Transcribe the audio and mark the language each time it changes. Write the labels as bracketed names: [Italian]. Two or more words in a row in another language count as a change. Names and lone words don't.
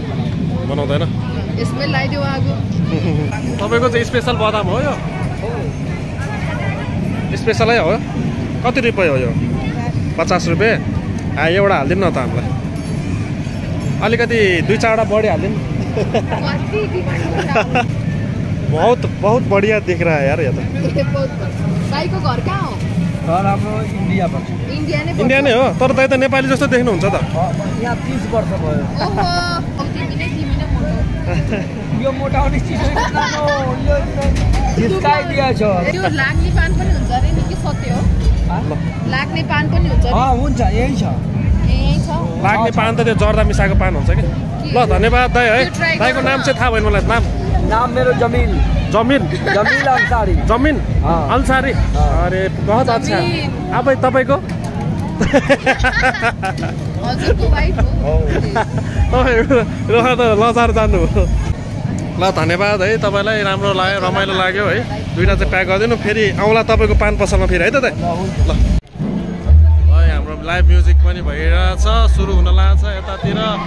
[Nepali] बनाउँदैन यसमै लगाइदेऊ आगो तपाईँको चाहिँ स्पेसल बदाम हो यो स्पेसलै हो कति रुपियाँ हो यो 50 रुपियाँ एउटा हालिदिनु न त हामीलाई अलिकति 2-4वटा बढी हालिदिनु [Hindi] बहुत बहुत बढ़िया दिख रहा है यार ये तो [Nepali] दाइको घर कहाँ हो घर हाम्रो इन्डिया पर्छ इन्डिया नै हो तर दाइ त नेपाली जस्तो देख्नुहुन्छ त यहाँ 30 वर्ष भयो ओहो तिमी नै मोटो यो मोटाउने चिज हो यो जिस्काइदिया छ त्यो लाग्ने पान पनि हुन्छ रे नि के सत्य हो लाग्ने पान पनि हुन्छ हुन्छ यही छ लाग्ने पान त त्यो जर्दा मिसाएको पान हुन्छ कि ल धन्यवाद दाइ है दाइको नाम चाहिँ थाहा भएन मलाई नाम मेरो जमिल अंसारी जमिन अंसारी [Hindi] अरे बहुत अच्छा [Nepali] अब तपाईको हजुरको वाइफ हो तपाईहरु त लजार जानु ल धन्यवाद है तपाईलाई राम्रो लाग्यो रमाइलो लाग्यो है दुईटा चाहिँ प्याक गरिदिनु फेरि आउँला तपाईको पान पसलमा फेरि है त दाइ ल हाम्रो [English] live music [Nepali] पनि भइरहेछ सुरु हुन लाग्छ यतातिर